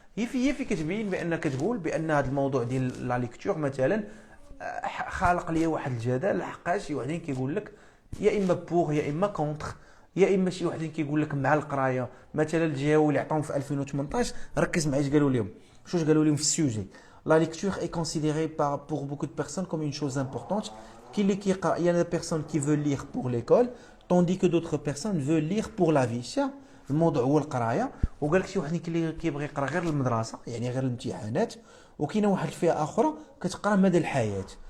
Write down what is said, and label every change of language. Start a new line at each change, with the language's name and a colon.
Arabic: هي في كتبين بان كتقول بان هذا الموضوع ديال لا ليكتور مثلا خالق ليا واحد الجدل، لحقاش شي وحدين كيقول لك يا اما بوغ يا اما كونتر، يا اما شي وحدين كيقول لك مع القرايه. مثلا الجهوي اللي عطاهم في 2018 ركز معايا اش قالوا لهم، شوش قالوا لهم في السوجي.
French: La lecture est considérée pour beaucoup de personnes comme une chose importante. Il y a des personnes qui veulent lire pour l'école, tandis que d'autres personnes veulent lire pour la vie.
Arabic: الموضوع هو القرايه، وقال لك شي واحد اللي كيبغي يقرا غير المدرسه يعني غير الامتحانات، وكاينه واحد الفئه اخرى كتقرا مدى الحياه.